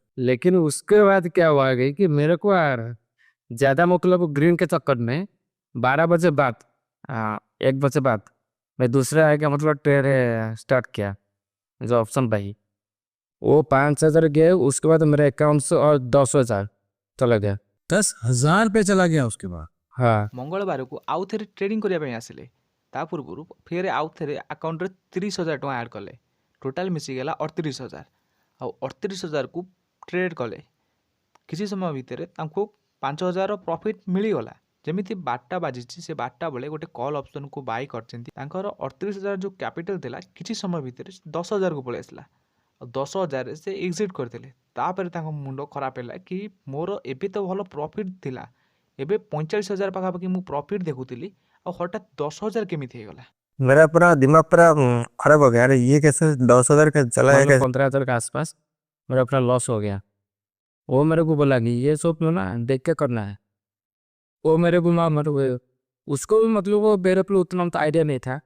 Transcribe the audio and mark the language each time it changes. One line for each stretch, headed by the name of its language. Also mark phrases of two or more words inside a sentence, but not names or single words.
Hindi: लेकिन उसके बाद क्या हुआ गई कि मेरे को यार ज़्यादा मतलब ग्रीन के चक्कर में 12 बजे बाद 1 बजे बाद मैं दूसरा आएगा मतलब
English: trade start
Hindi: किया जो ऑप्शन भाई, वो 5,000 गए। उसके बाद मेरे अकाउंट से और 10,000 चला गया। 10,000 पे चला गया उसके बाद। हाँ,
Odia: ମଙ୍ଗଳବାରକୁ ଆଉ ଥରେ ଟ୍ରେଡିଂ କରିବା ପାଇଁ ଆସିଲେ। ତା ପୂର୍ବରୁ ଫେରେ ଆଉ ଥରେ ଆକାଉଣ୍ଟରେ 30,000 ଟଙ୍କା ଆଡ଼୍ କଲେ। ଟୋଟାଲ୍ ମିଶିଗଲା 38,000 ଆଉ 38,000କୁ ଟ୍ରେଡ୍ କଲେ। କିଛି ସମୟ ଭିତରେ ତାଙ୍କୁ 5,000ର ପ୍ରଫିଟ୍ ମିଳିଗଲା। ଯେମିତି 12ଟା ବାଜିଛି ସେ 12ଟା ବେଳେ ଗୋଟେ
English: call option
Odia: ବାଇ କରିଛନ୍ତି। ତାଙ୍କର 38,000 ଯେଉଁ କ୍ୟାପିଟାଲ୍ ଥିଲା କିଛି ସମୟ ଭିତରେ 10,000କୁ ପଳେଇ ଆସିଲା ଆଉ 10,000ରେ ସେ ଏକ୍ଜିଟ୍ କରିଦେଲେ। ତାପରେ ତାଙ୍କ ମୁଣ୍ଡ ଖରାପ ହେଲା କି ମୋର ଏବେ ତ ଭଲ ପ୍ରଫିଟ୍ ଥିଲା, ଏବେ 45,000 ପାଖାପାଖି ମୁଁ ପ୍ରଫିଟ୍ ଦେଖୁଥିଲି ଆଉ ହଠାତ୍ 10,000 କେମିତି ହେଇଗଲା।
Hindi: मेरा पूरा दिमाग पूरा खराब हो गया। अरे ये कैसे 10,000 का चला है मतलब कैसे? 15,000 के आसपास मेरा अपना लॉस हो गया। वो मेरे को बोला कि ये सब ना देख के करना है। वो मेरे को ना मतलब उसको भी मतलब वो मेरे पे उतना तो आइडिया नहीं था।